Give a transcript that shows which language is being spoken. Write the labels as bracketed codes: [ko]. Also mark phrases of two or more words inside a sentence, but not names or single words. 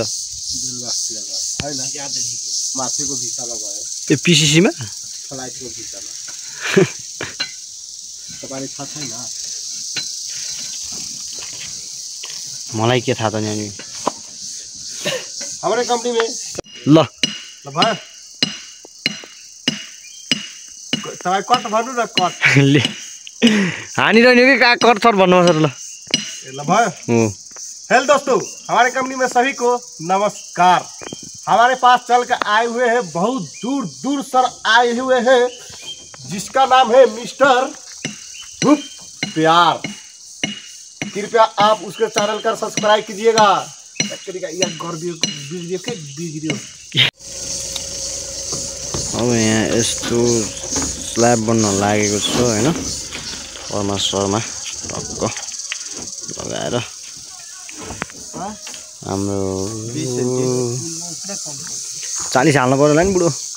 [ne] हैन माथिको भिसामा गयो। त्यो पिसिसीमा फ्लाइटको भिसामा। तपाईलाई थाहा छैन? मलाई के थाहा त नि। अनि [hi] हाम्रो कंपनी में [ne] ल भाइ तपाईँ कट भन्नु न, कट ले हानिरहने कि कट थट भन्नुपर्छ ल। ल भयो। [hi] हेलो दोस्तों, हमारे कंपनी में सभी को नमस्कार। हमारे पास चल कर आए हुए हैं, बहुत दूर दूर सर आए हुए हैं, जिसका नाम है मिस्टर प्यार। कृपया आप उसके चैनल का सब्सक्राइब कीजिएगा। [ne] अब यहाँ यस्तो स्ल्याब बन्न लागेको छ होइन, सरमा टक्क लगाएर हाम्रो 40 हाल्नु पर्यो होला नि बुढो।